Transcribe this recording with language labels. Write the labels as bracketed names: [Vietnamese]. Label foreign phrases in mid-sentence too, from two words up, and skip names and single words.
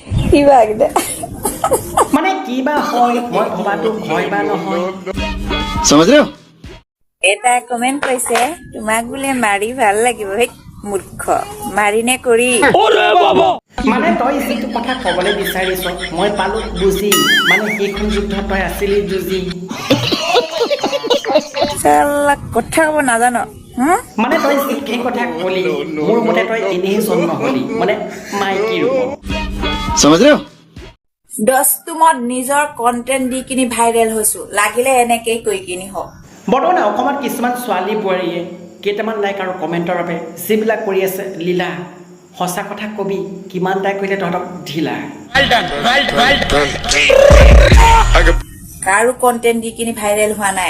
[Assamese] কিবা কিটা মানে কিবা হয় মই ভবাটো হয় বা নহয় [Hindi] समझ रहे हो [Assamese] এটা কমেন্ট কৰিছে তোমাক বোলে মাৰি ভাল লাগিব হে মূৰ্খ মাৰি নে কৰি মানে তই যিটো কথা ক'বলৈ বিচাৰিছ মই পালো বুজি মানে সেইখন যুদ্ধত তই আছিলি যুঁজি চালা কথা ক'ব নাজানো মানে তই সেই কথা ক'লি মোৰ মতে তই এনেহে জন্ম হ'লি মানে মাইকী ৰূপত [Hindi] समझ रहे हो [Assamese] দস্তুমত নিজৰ কন্টেন্ট দি কিনি ভাইৰেল হৈছো লাগিলে এনেকেই কৈ কিনি হওক বৰ্তমান অসমত কিছুমান ছোৱালী বোৱাৰীয়ে কেইটামান লাইক আৰু কমেণ্টৰ বাবে যিবিলাক কৰি আছে লীলা সঁচা কথা কবি কিমান তাই কৰিলে তহঁতক ঢিলা কাৰো কন্টেন্ট দি কিনি ভাইৰেল হোৱা নাই